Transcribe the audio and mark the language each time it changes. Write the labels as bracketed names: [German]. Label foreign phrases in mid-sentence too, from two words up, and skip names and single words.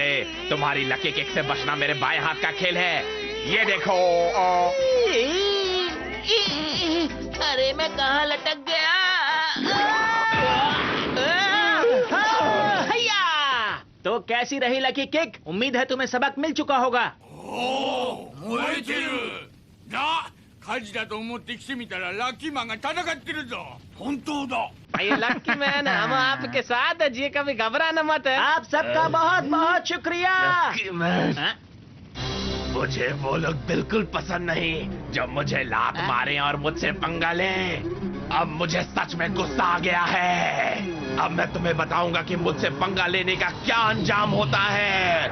[Hindi] तुम्हारी [English] lucky kick [Hindi] से बचना मेरे बाएं हाथ का खेल है। ये देखो। अरे मैं कहाँ लटक गया? हैया! तो कैसी रही [English] lucky kick? [Hindi] उम्मीद है तुम्हें सबक मिल चुका होगा। [Japanese] 燃えてるな、火事だと思って来てみたらラッキーマンが戦ってるぞ。本当だ。 [Hindi] ये लकी मैन, हम आपके साथ है जी, कभी घबराना मत है। आप सबका बहुत बहुत शुक्रिया। हाँ? मुझे वो लोग बिल्कुल पसंद नहीं जो मुझे लात मारे और मुझसे पंगा लें। अब मुझे सच में गुस्सा आ गया है। अब मैं तुम्हें बताऊंगा कि मुझसे पंगा लेने का क्या अंजाम होता है।